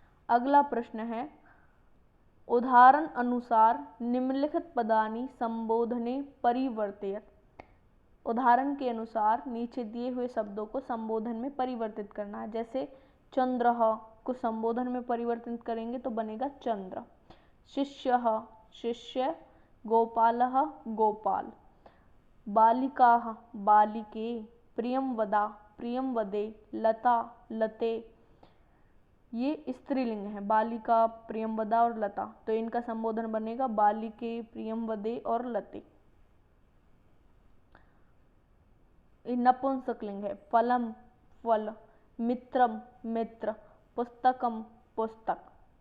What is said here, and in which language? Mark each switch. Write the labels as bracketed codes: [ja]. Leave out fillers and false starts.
[hi] अगला प्रश्न है [sa] उदाहरण अनुसार निम्नलिखित पदानि संबोधने परिवर्तयत, [hi] उदाहरण के अनुसार नीचे दिए हुए शब्दों को संबोधन में परिवर्तित करना है। जैसे चंद्रः को संबोधन में परिवर्तित करेंगे तो बनेगा चंद्र। शिष्यः शिष्य, गोपालः गोपाल, बालिकाः बालिके, प्रियंवदा प्रियंवदे, लता लते। ये स्त्रीलिंग है, बालिका, प्रियंवदा और लता, तो इनका संबोधन बनेगा बालिके, प्रियंवदे और लते। नपुंसकलिंग है, फलम फल, मित्रम मित्र, पुस्तकम पुस्तक।